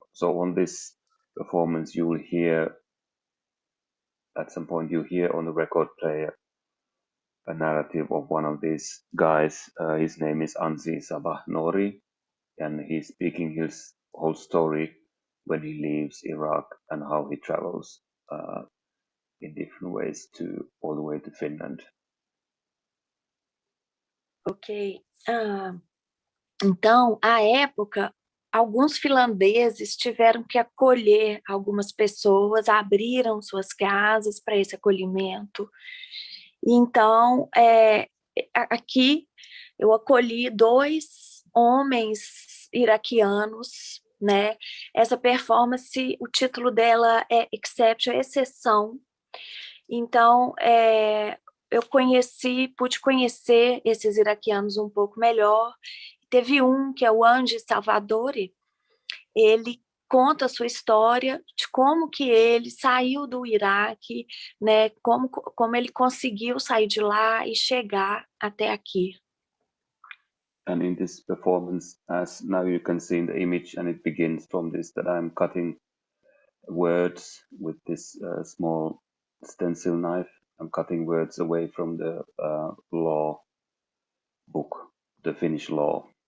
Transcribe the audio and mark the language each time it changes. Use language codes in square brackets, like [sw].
[en] So on this performance, you will hear at some point you hear on the record player a narrative of one of these guys. His name is Anzi Sabah Nori, and he's speaking his whole story when he leaves Iraq and how he travels in different ways to all the way to Finland. Ok. [pt] Então, à época, alguns finlandeses tiveram que acolher algumas pessoas, abriram suas casas para esse acolhimento. Então, aqui eu acolhi 2 homens iraquianos, né? Essa performance, o título dela é Exception, Exceção. Então, eu pude conhecer esses iraquianos um pouco melhor. Teve um, que é o Anji Salvadori, ele conta a sua história de como que ele saiu do Iraque, né? Como ele conseguiu sair de lá e chegar até aqui. [en] And in this performance, as now you can see in the image, and it begins from this, that I'm cutting words with this small stencil knife. I'm cutting words away from the law book, the Finnish law.